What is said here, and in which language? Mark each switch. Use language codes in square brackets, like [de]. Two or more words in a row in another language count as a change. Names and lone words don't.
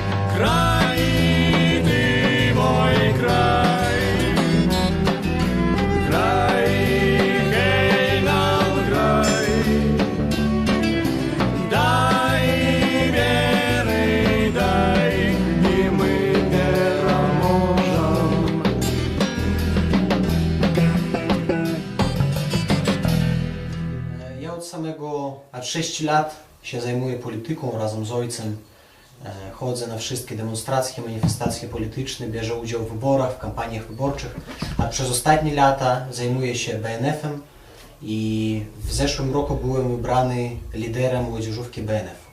[be] Край, ты мой край, край, гей нам край, дай веры, дай, и мы пераможем. [pl] Od 6 lat się zajmuję polityką razem z ojcem. Chodzę na wszystkie demonstracje, manifestacje polityczne, bierze udział w wyborach, w kampaniach wyborczych, a przez ostatnie lata zajmuję się BNF-em i w zeszłym roku byłem wybrany liderem młodzieżówki BNF.